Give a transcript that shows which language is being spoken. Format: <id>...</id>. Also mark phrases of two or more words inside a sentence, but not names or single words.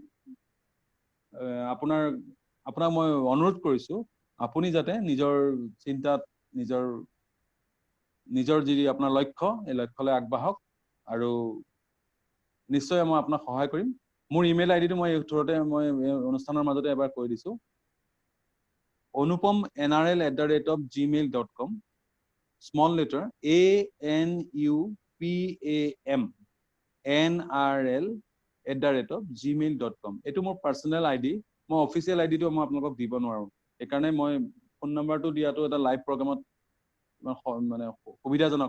<as>আপোনাক মই অনুৰোধ কৰিছো আপুনি যাতে নিজৰ চিন্তাত নিজৰ যি আপোনাৰ লক্ষ্য এই লক্ষ্যলৈ আগবাঢ়ক আৰু নিশ্চয় মই আপোনাক সহায় কৰিম মোৰ ইমেইল আইডিটো মই থৰতে মই অনুষ্ঠানৰ মাজতে এবাৰ কৈ দিছো anupam@gmail.com</as> <en>small letter</en> <as>anupam@nrl@gmail.com এটো মোৰ</as> <en>personal ID</en> <as>মই</as> <en>official IDটো</en> <as>মই আপোনালোকক দিব নোৱাৰো সেইকাৰণে মই ফোন নম্বৰটো দিয়াটো এটা</as> <en>live programত</en> <as>মানে সুবিধাজনক</as>